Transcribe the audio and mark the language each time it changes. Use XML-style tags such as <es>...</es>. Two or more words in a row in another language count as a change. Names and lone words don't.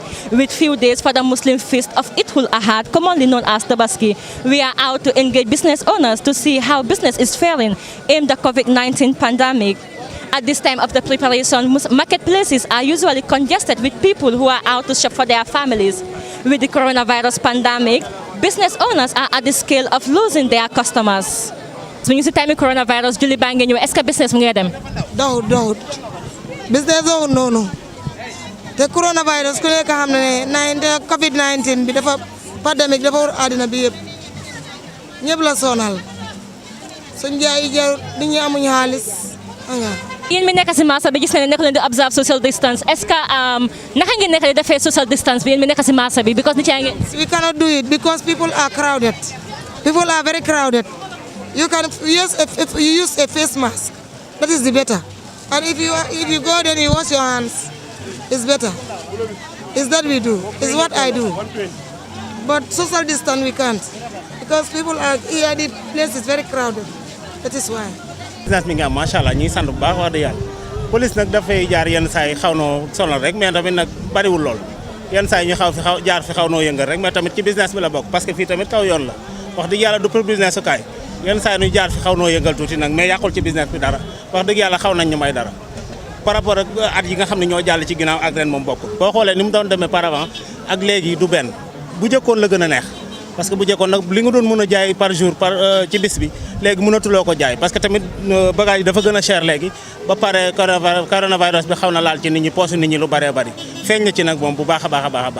<en>With few days for the Muslim feast of Eid al-Adha, commonly known as Tabaski, we are out to engage business owners to see how business is faring in the COVID-19 pandemic. At this time of the preparation, marketplaces are usually congested with people who are out to shop for their families. With the coronavirus pandemic, business owners are at the scale of losing their customers. So when you see time coronavirus,</en> <wo>julli baa ngi ñëw,</wo> <fr>est-ce que</fr> <wo>business mu ngi dem? Dawut business dawut noonu te coronavirus ku nekk xam ne COVID-19 bi dafa pandemic dafa war àddina bi yëpp ñëpp la sonal suñ jaay yi jar nit ñi amuñ xaalis nga yéen mi nekk si marché bi gis nañ ne nekk leen di observe</wo> <en>social distance,</en> <fr>est-ce que</fr> <wo>naka ngeen nekk di defee</wo> <en>social distance</en> <wo>bi yéen mi nekk si marché bi because nit yaa ngi</wo> <en>we cannot do it because people are crowded. People are very crowded. You can use if you use a face mask, that is the better. And if you go then you wash your hands, it's better. It's that we do. It's what I do. But social distance we can't because people are here. The place is very crowded. That is why.</en> <wo>business mi nga</wo> <ar>macha allah</ar> <wo>ñuy sant bu baax wax dëgg yàlla police nag dafay jaar yenn saa yi xaw noo sonal rek mais tamit nag bariwul lool yenn saa yi ñu jaar fi xaw noo yëngal rek mais tamit ci business bi la bokk parce que fii tamit kaw yoon la wax dëgg yàlla du pour business su kaay yenn saa yi ñu jaar fi xaw noo yëngal tuuti nag mais yàqul ci business bi dara wax dëgg yàlla xaw nañ ñu may dara</wo> <fr>par rapport</fr> <wo>ak at yi nga xam ne ñoo jàll ci ginnaaw ak ren moom bokkul boo xoolee ni mu doon demee</wo> <fr>par avant</fr> <wo>ak léegi du benn bu jëkkoon la gën a neex parce que bu jëkkoon nag li nga doon mën a jaay</wo> <fr>par jour</fr> <wo>ci bis bi léegi mënatuloo ko jaay parce que tamit bagage yi dafa gën a cher léegi ba pare coronavirus bi xaw na laal ci nit ñi poosu nit ñi lu bëree bëri feeñ na ci nag moom bu baax a baax a baax a baax.</wo>